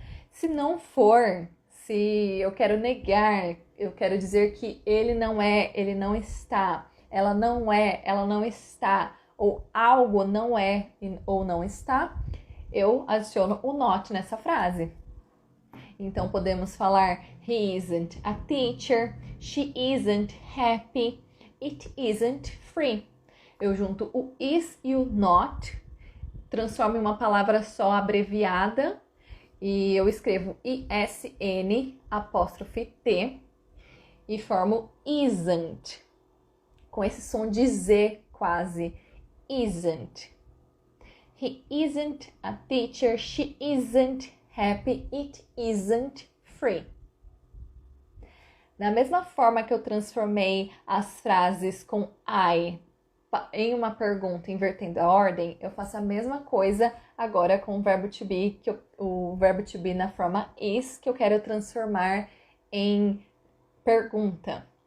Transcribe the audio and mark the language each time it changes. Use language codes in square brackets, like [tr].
[pt] Se não for, se eu quero negar, eu quero dizer que ele não é, ele não está, ela não é, ela não está, ou algo não é ou não está, eu adiciono o not nessa frase. Então, podemos falar [en] he isn't a teacher, she isn't happy, it isn't free. [pt] Eu junto o is e o not, transformo em uma palavra só abreviada e eu escrevo ISN apóstrofe T e formo isn't, com esse som de Z quase, isn't. [en] He isn't a teacher, she isn't happy, it isn't free. [pt] Da mesma forma que eu transformei as frases com I em uma pergunta invertendo a ordem, eu faço a mesma coisa agora com o verbo to be, o verbo to be na forma is, que eu quero transformar em pergunta.